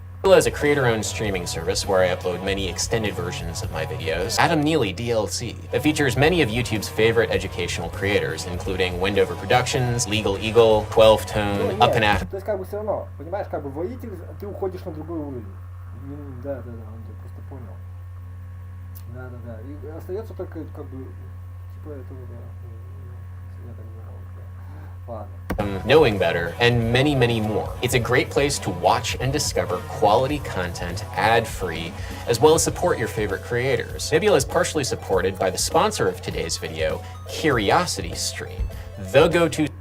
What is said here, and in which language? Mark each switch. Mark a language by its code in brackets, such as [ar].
[en] Nebula is a creator-owned streaming service where I upload many extended versions of my videos. Adam Neely DLC that features many of YouTube's favorite educational creators, including Wendover Productions, Legal Eagle, 12 Tone, Up and After. [ru] То есть как бы все равно, понимаешь, как бы воитель, ты уходишь на другой уровень. Да, он просто понял. Да. И остается только как бы типа этого, да. Я так думал, да. Ладно. [en] Knowing better, and many, many more. It's a great place to watch and discover quality content ad-free, as well as support your favorite creators. Nebula is partially supported by the sponsor of today's video, CuriosityStream, the go-to.